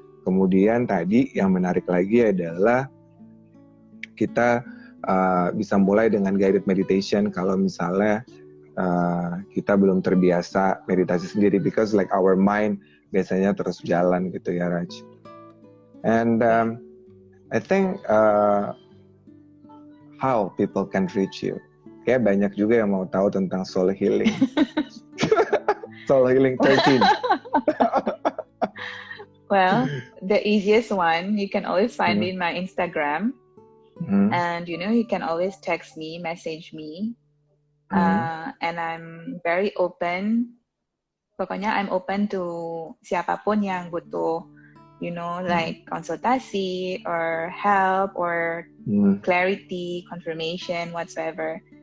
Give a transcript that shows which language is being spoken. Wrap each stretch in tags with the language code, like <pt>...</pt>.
<id>Kemudian tadi yang menarik lagi adalah kita bisa mulai dengan guided meditation kalau misalnya kita belum terbiasa meditasi sendiri,</id> <en>because like our mind</en> <id>biasanya terus jalan gitu ya Raj.</id> <en>And I think how people can reach you.</en> <id>Kayak banyak juga yang mau tahu tentang soul healing.</id> <en>Soul Healing 13. Well, the easiest one, you can always find in my Instagram. And you can always text me, message me. And I'm very open. Pokoknya I'm open to</en> <id>siapapun yang butuh,</id> <en>like konsultasi or help or clarity, confirmation, whatsoever.</en>